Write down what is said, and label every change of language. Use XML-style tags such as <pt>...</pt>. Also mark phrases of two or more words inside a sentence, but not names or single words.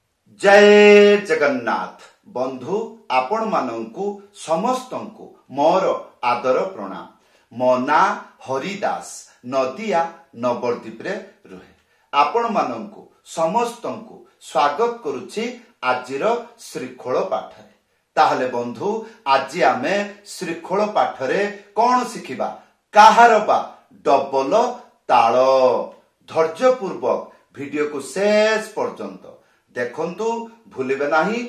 <or>ଜୟ ଜଗନ୍ନାଥ ବନ୍ଧୁ ଆପଣ ମାନଙ୍କୁ ସମସ୍ତଙ୍କୁ ମୋର ଆଦର ପ୍ରଣାମ। ମୋ ନାଁ ହରିଦାସ ନଦିଆ ନବଦ୍ୱୀପ ରେ ରୁହେ। ଆପଣ ମାନଙ୍କୁ ସମସ୍ତଙ୍କୁ ସ୍ୱାଗତ କରୁଛି ଆଜିର ଶ୍ରୀଖୋଲ ପାଠରେ। ତାହାହେଲେ ବନ୍ଧୁ ଆଜି ଆମେ ଶ୍ରୀଖୋଲ ପାଠରେ କଣ ଶିଖିବା? କାହାର ବା ଡବଲ ତାଳ। ଧୈର୍ଯ୍ୟ ପୂର୍ବକ ଭିଡିଓ କୁ ଶେଷ ପର୍ଯ୍ୟନ୍ତ ଦେଖନ୍ତୁ, ଭୁଲିବେ ନାହିଁ।</or>